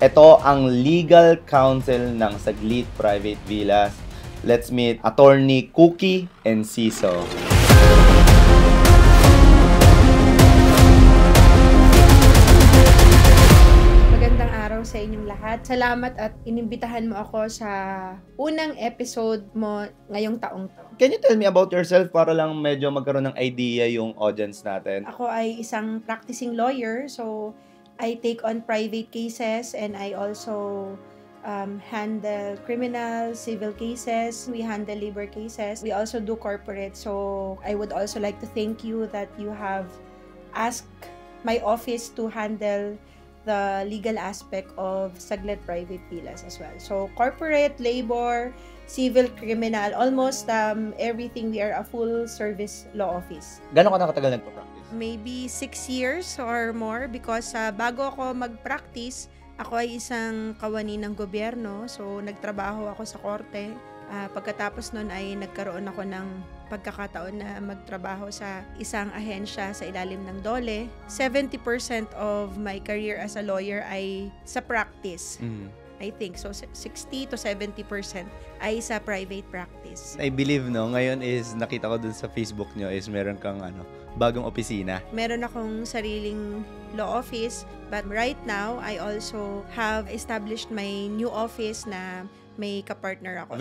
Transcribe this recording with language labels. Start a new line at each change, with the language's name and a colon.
Filipino: Ito ang legal counsel ng Saglit Private Villas.
English: Let's meet Attorney Cookie and Ciso.
Filipino: Sa inyong lahat. Salamat at inimbitahan mo ako sa unang episode mo ngayong taong to.
English: Can you tell me about yourself
Filipino: para lang medyo magkaroon ng idea yung audience natin? Ako ay isang
English: practicing lawyer, so I take on private cases and I also handle criminal, civil cases. We handle labor cases. We also do corporate. So I would also like to thank you that you have asked my office to handle the legal aspect of Saglit Private Villas as well. So, corporate, labor, civil, criminal, almost everything. We are a full-service law office.
Filipino: Gano'n ka nakatagal nagpa-practice?
English: Maybe 6 years or more because
Filipino: bago ako mag-practice, ako ay isang kawani ng gobyerno. So, nagtrabaho ako sa korte. Pagkatapos nun ay nagkaroon ako ng pagkakataon na magtrabaho sa isang ahensya sa ilalim ng DOLE.
English: 70% of my career as a lawyer
Filipino: ay sa
English: practice. I think. So, 60 to 70% ay sa private practice. I believe,
Filipino: no, ngayon is nakita ko dun sa Facebook nyo is meron kang bagong opisina. Meron akong sariling law office,
English: but right now, I also have established my new office
Filipino: na may kapartner ako.